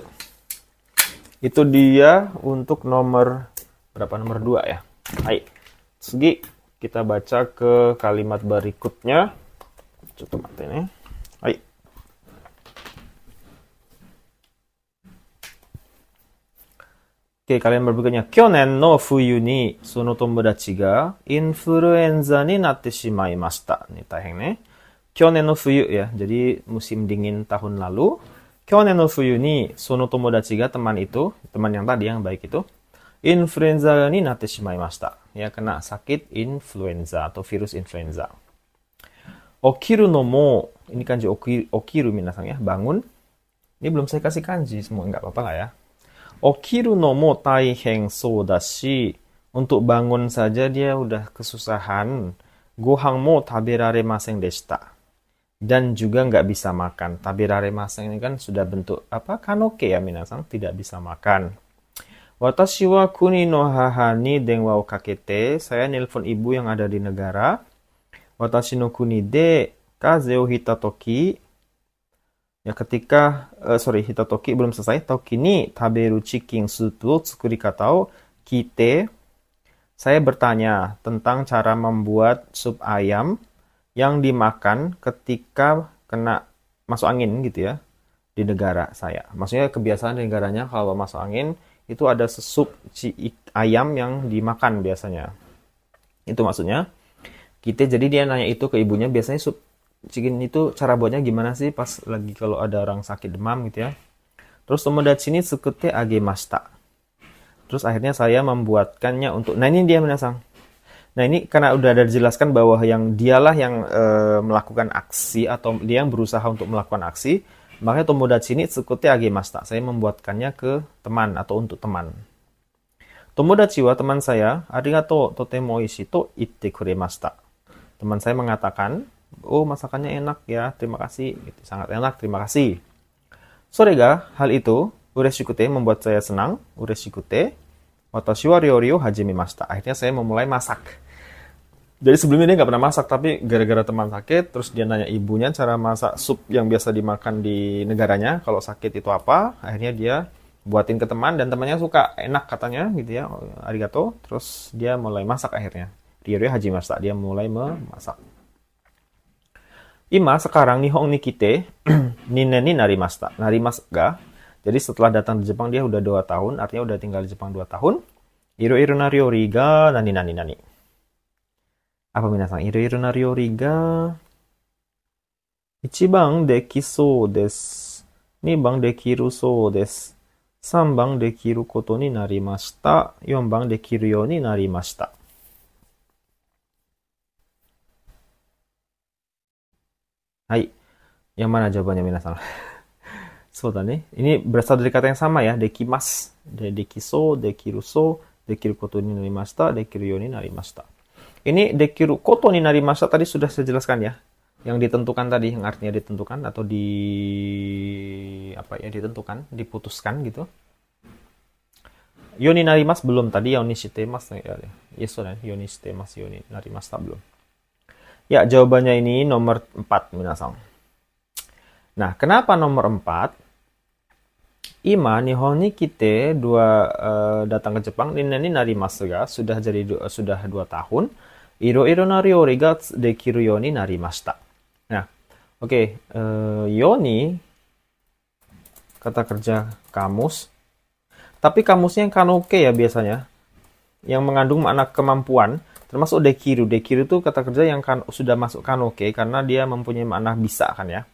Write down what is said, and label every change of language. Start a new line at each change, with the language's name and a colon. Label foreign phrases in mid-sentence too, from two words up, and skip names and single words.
Indonesian: Itu dia untuk nomor berapa, nomor 2 ya. Hai. Segi kita baca ke kalimat berikutnya. Coba mati ini. Hai. Oke, kalian berikutnya.
Japanese: 去年の冬にその友達がインフルエンザになってしまいました. Ini 大変ね。去年の冬 ya.
Indonesian: Jadi musim dingin tahun lalu.
Japanese: 去年の冬にその友達が,
Indonesian: teman itu, teman yang tadi yang baik itu,
Japanese: インフルエンザになってしまいました.
Indonesian: Ya, kena sakit influenza atau virus influenza.
Japanese: 起きるのも,
Indonesian: ini kanji
Japanese: 起きる皆さん
Indonesian: ya, bangun. Ini belum saya kasih kanji semua, nggak apa-apa lah ya.
Japanese: 起きるのも大変そうだし,
Indonesian: untuk bangun saja dia udah kesusahan.
Japanese: ご飯も食べられませんでした.
Indonesian: Dan juga nggak bisa makan. Taberaremasen ini kan sudah bentuk apa? Kanoke ya minasang, tidak bisa makan.
Japanese: 私は国の母に電話をかけて.
Indonesian: Saya nelpon ibu yang ada di negara.
Japanese: 私の国で風邪をひいた時.
Indonesian: Ya ketika,
Japanese: ひいた時
Indonesian: belum selesai.
Japanese: 時に食べる
English: chicken soup
Japanese: を作り方を聞いて.
Indonesian: Saya bertanya tentang cara membuat sup ayam yang dimakan ketika kena masuk angin gitu ya di negara saya. Maksudnya kebiasaan di negaranya kalau masuk angin itu ada sup ayam yang dimakan biasanya. Itu maksudnya. Kita jadi dia nanya itu ke ibunya, biasanya sup chicken itu cara buatnya gimana sih pas lagi kalau ada orang sakit demam gitu ya.
Japanese: Terus 友達に作ってあげました.
Indonesian: Terus akhirnya saya membuatkannya untuk, nah ini dia minasang. Nah ini karena udah ada dijelaskan bahwa yang dialah yang melakukan aksi atau dia yang berusaha untuk melakukan aksi, makanya
Japanese: 友達に作ってあげました.
Indonesian: Saya membuatkannya ke teman atau untuk teman.
Japanese: 友達は
Indonesian: teman saya,
Japanese: ありがとうとてもおいしいと言ってくれました.
Indonesian: Teman saya mengatakan, oh masakannya enak ya, terima kasih. Gitu, sangat enak, terima kasih. Sorega, hal itu, ureshikute membuat saya senang,
Japanese: 嬉しくて、私は料理を始めました.
Indonesian: Akhirnya saya memulai masak. Jadi sebelumnya dia nggak pernah masak, tapi gara-gara teman sakit, terus dia nanya ibunya cara masak sup yang biasa dimakan di negaranya, kalau sakit itu apa, akhirnya dia buatin ke teman, dan temannya suka, enak katanya, gitu ya, arigato, terus dia mulai masak akhirnya.
Japanese: 料理始めました,
Indonesian: dia mulai memasak.
Japanese: 今, sekarang 日本に来て、二年になりました. なりますが,
Indonesian: jadi setelah datang di Jepang dia udah 2 tahun, artinya udah tinggal di Jepang 2 tahun.
Japanese: 色々な料理が何. Apa minasang? 色々な料理が一番できそうです. 2番できるそうです。3番できることになりました。4番できるようになりました。
Indonesian: はい。Yang mana jawabannya minasan?
Japanese: そうだね.
Indonesian: Ini berasal dari kata yang sama ya,
Japanese: できます. できそう、できるそう、できることになりました、できるようになりました.
Indonesian: Ini
Japanese: できることになりました
Indonesian: tadi sudah saya jelaskan ya. Yang ditentukan tadi, yang artinya ditentukan atau ditentukan, diputuskan gitu.
Japanese: ようになります
Indonesian: belum tadi,
Japanese: ようにしてますや. Yes, ようにしてます、ようになりました belum.
Indonesian: Ya, jawabannya ini nomor 4 minasang. Nah, kenapa nomor 4?
Japanese: 今日本に来て
Indonesian: datang ke Jepang,
Japanese: になりますが
Indonesian: sudah 2 tahun.
Japanese: 色々な料理ができるようになりました.
Indonesian: Nah, oke, yoni kata kerja kamus. Tapi kamusnya yang kanoke ya biasanya. Yang mengandung makna kemampuan, termasuk dekiru. Dekiru itu kata kerja yang sudah masuk kanoke karena dia mempunyai makna bisa kan ya.